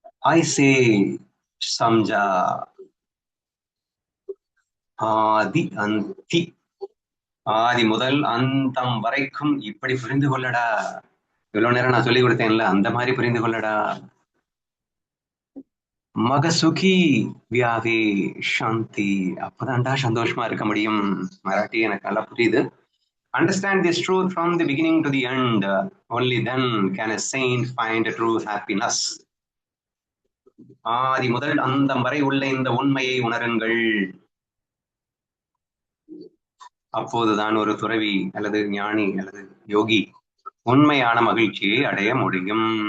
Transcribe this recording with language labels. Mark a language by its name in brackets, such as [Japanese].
[Marathi] ஐசே சம்ஜா ஆதி அந்தி, [Tamil] ஆதி முதல் அந்தம் வரைக்கும் இப்படி புரிந்து கொள்ளடா. இவ்வளவு நேரம் நான் சொல்லி கொடுத்தேன்ல, அந்த மாதிரி புரிந்து கொள்ளடா. [Marathi] மகசுகி வியாவே சாந்தி, [Tamil] அப்பதான்டா சந்தோஷமா இருக்க முடியும். மராட்டி எனக்கு நல்லா புரியுது. [English] Understand this truth from the beginning to the end. Only then can a saint find a true happiness. [Tamil] ஆதி முதல் அந்தம் வரை உள்ள இந்த உண்மையை உணருங்கள். அப்போதுதான் ஒரு துறவி அல்லது ஞானி அல்லது யோகி உண்மையான மகிழ்ச்சியை அடைய முடியும்.